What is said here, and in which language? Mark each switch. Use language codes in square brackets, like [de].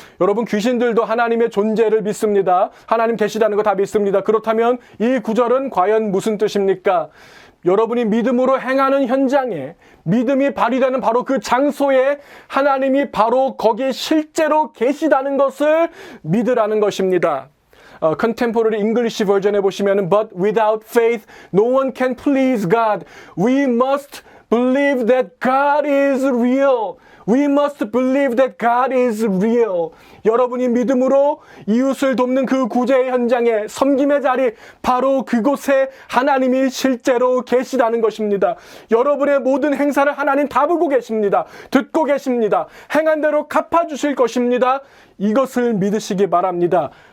[ko] 여러분, 귀신들도 하나님의 존재를 믿습니다. 하나님 계시다는 거 다 믿습니다. 그렇다면 이 구절은 과연 무슨 뜻입니까? 여러분이 믿음으로 행하는 현장에, 믿음이 발휘되는 바로 그 장소에 하나님이 바로 거기에 실제로 계시다는 것을 믿으라는 것입니다. [en] Contemporary English [ko] 버전에 보시면 [en] But without faith no one can please God. We must believe that God is real. We must believe that God is real. [ko] 여러분이 믿음으로 이웃을 돕는 그 구제의 현장에, 섬김의 자리, 바로 그곳에 하나님이 실제로 계시다는 것입니다. 여러분의 모든 행사를 하나님 다 보고 계십니다. 듣고 계십니다. 행한 대로 갚아주실 것입니다. 이것을 믿으시기 바랍니다.